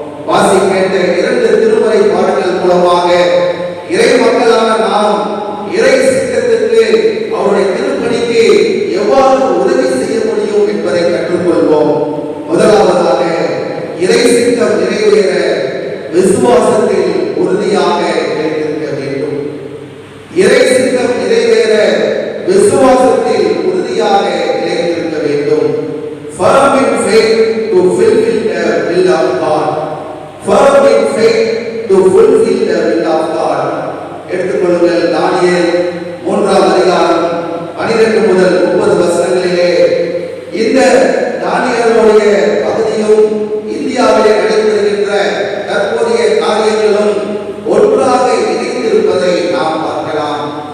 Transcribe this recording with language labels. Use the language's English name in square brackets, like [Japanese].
[Tamil] வாசி கேட்ட 2 திருமறை பாடல்கள் மூலமாக இறை மக்களான நாம் இறை சித்தத்திற்கு அவருடைய திருப்பணிக்கு எவ்வாறு உதவி செய்ய முடியும் என்பதை கற்றுக்கொள்வோம். முதலாவதாக இறை சித்தம் நிறைவேற விசுவாசத்தில் உறுதியாக நிலைத்திருக்க வேண்டும். இறை சித்தம் நிறைவேற விசுவாசத்தில் உறுதியாக நிலைத்திருக்க வேண்டும். [English] Firm in faith to fulfill the will of God. Firm in faith to fulfill the will of God. [Tamil] எடுத்துக்கொள்ளுங்கள், தானியேல் 3ஆம் அதிகாரம் 12 முதல் 30 வசனங்களிலே இந்த தானியேலுடைய பகுதியும் இந்தியாவிலே நடைபெறுகின்ற தற்போதைய காரியங்களும் ஒன்றாக இணைந்திருப்பதை நாம் பார்க்கலாம்.